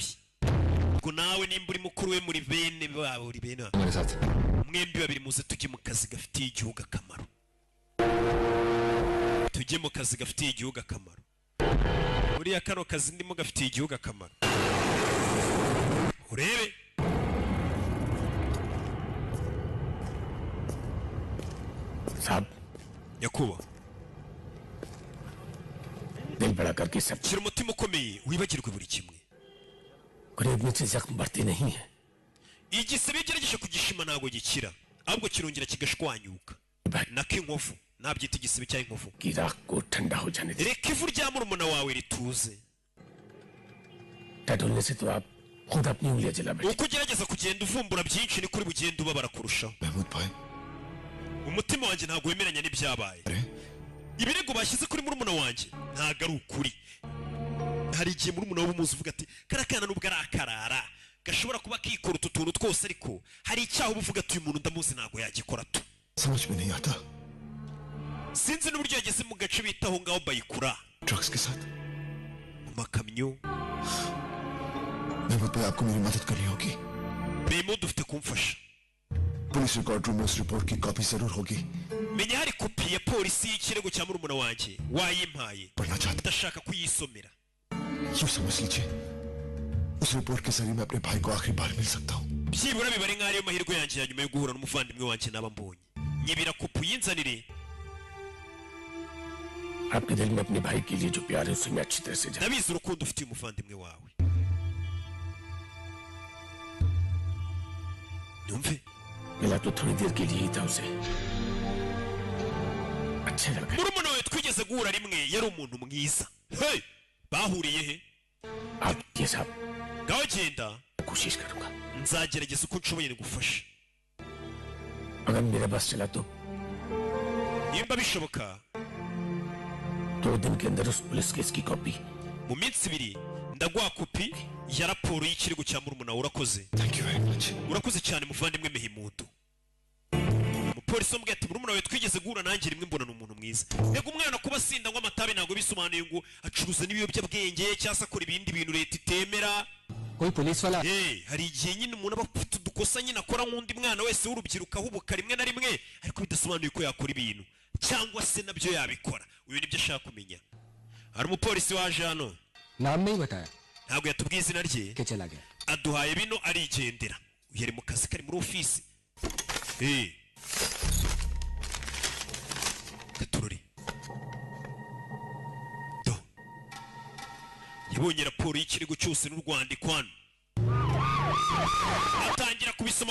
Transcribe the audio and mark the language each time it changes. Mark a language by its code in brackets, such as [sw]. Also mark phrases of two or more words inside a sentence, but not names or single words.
[rw] Ubwo nawe nimba uri mukuru we muri bene babo uri bene. Mwembi babiri muze tujye mu kazi gafitiye igihugu akamaro. Tujye mu kazi gafitiye igihugu akamaro. Uriya kano kazi ndimo gafitiye igihugu akamaro. Urebe. [hi] साहब [rw] Yakuba. [hi] दिल बड़ा करके सब [rw] Shira umutima ukomeye wibagirwe buri kimwe. [hi] गरीब से जख्म बढ़ते नहीं है. [rw] Igisebe gerageje kugishima ntago gikira. Ahubwo kirongera kigashwanyuka. Nako inkovu nabyita igisebe cya inkovu. [hi] की राख को ठंडा हो जाने दे. [rw] Reka ivu rya murumuna wawe rituze. [hi] टटोलने से तो आप खुद अपनी उंगलियां जला बैठे. [rw] Uko ugerageza kugenda uvumbura byinshi ni kuri bugenda ubabara kurushaho. [hi] महमूद भाई [rw] Umutima wanjye ntago wemeranya n'ibyabaye. ibirego bashyize kuri murumuna wanjye ntago ari ukuri. Hari igihe murumuna w'umuzi uvuga ati karakana nubwo ari akarara gashobora kuba kikora utu tuntu twose, ariko hari icyaha uba uvuga ati uyu muntu ndamuzi ntago yagikora tu. [hi] समझ में नहीं आता [rw] sinzi n'uburyo yageze mu gace bitaho ngaho bayikura [hi] ड्रग्स के साथ [rw] mu makamyo. [hi] महमूद भाई आपको मेरी मदद करनी होगी. [rw] Bemo dufite kumfasha. [en] police record room [hi] में उस रिपोर्ट की कॉपी जरूर होगी. [rw] Menya hari kopi ya polisi y'ikirego cya murumuna wanjye wayimpaye. [hi] पढ़ना चाहता [rw] Ndashaka kuyisomera. [hi] यूं समझ लीजिए उस रिपोर्ट के जरिए मैं अपने भाई को आखिरी बार मिल सकता हूँ. [rw] byibura bibare nk'ariyo mahirwe yanjye ya nyuma yo guhura n'umuvandimwe wanjye naba mbonye. Nyibira kopi yinzanire. [hi] आपके दिल में अपने भाई के लिए जो प्यार है उसे मैं अच्छी तरह से जानता [rw] Ndabizi urukundo ufitiye umuvandimwe wawe. Numve [hi] हूँ. मिला तो थोड़ी देर के लिए ही था उसे. अच्छा लगा. [rw] murumuna wawe twigeze guhura rimwe yari umuntu mwiza. Hey, bahuriye he? [hi] आप ये साहब [rw] Ngaho genda [hi] कोशिश करूंगा. [rw] nzagerageza uko nshoboye gufasha. [hi] अगर मेरा बस चला तो [rw] Nimba bishoboka [hi] 2 दिन के अंदर उस [en] police case [hi] की कॉपी [rw] mu minsi 2 ndaguha kopi ya raporo y'ikirego cya murumuna wawe. Urakoze. [en] Thank you very much. [rw] Urakoze cyane muvandimwe Mehimudu. Umupolisi wambwiye ati murumuna wawe twigeze guhura nanjye rimwe mbona n'umuntu mwiza. Yego umwana kuba sinda ngo amatabe ntago bisobanuye ngo acuruza n'ibiyobyabwenge cyangwa akora ibindi bintu leta itemera. [hi] कोई पुलिस वाला [rw] Hari igihe nyine umuntu aba afite udukosa nyine akora nk'undi mwana wese w'urubyiruko ahubuka rimwe na rimwe, ariko bidasobanuye ko yakora ibintu cyangwa se nabyo yabikora. Uyu nibyo ashaka kumenya. Hari umupolisi waje hano [hi] नाम नहीं बताया [rw] ntabwo yatubwiye izina rye, [hi] कि चला गया. [rw] aduhaye bino arigendera. Uyu ari mu kazi kari muri ofisi. Gatururi do yabonye raporo y'ikirego cyose n'urwandiko hano, atangira kubisoma.